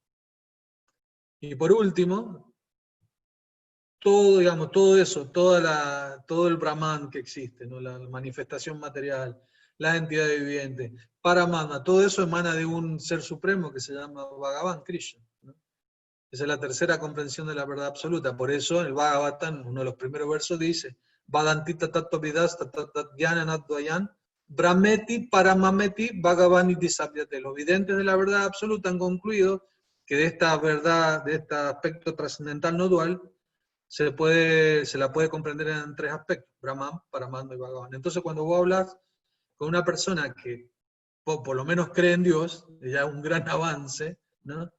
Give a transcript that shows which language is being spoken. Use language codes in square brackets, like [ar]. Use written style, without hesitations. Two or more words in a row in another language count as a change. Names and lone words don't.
[es] Y por último, todo, digamos, todo eso, todo el Brahman que existe, ¿no? La manifestación material, las entidades vivientes, Paramatma, todo eso emana de un ser supremo que se llama Bhagavan, Krishna, ¿no? Esa es la tercera comprensión de la verdad absoluta. Por eso en el Bhagavatam, uno de los primeros versos dice, [sa] वदन्तित तत्त्व विदस् ततत् ज्ञानद्वयन् ब्रह्मेति परममेति भगवानिति सभ्यते. [es] Los videntes de la verdad absoluta han concluido que de esta verdad, de este aspecto trascendental no dual, se la puede comprender en tres aspectos, Brahman, Paramatma y Bhagavan. Entonces cuando vos hablas con una persona que por lo menos cree en Dios, ya es un gran avance, ¿no?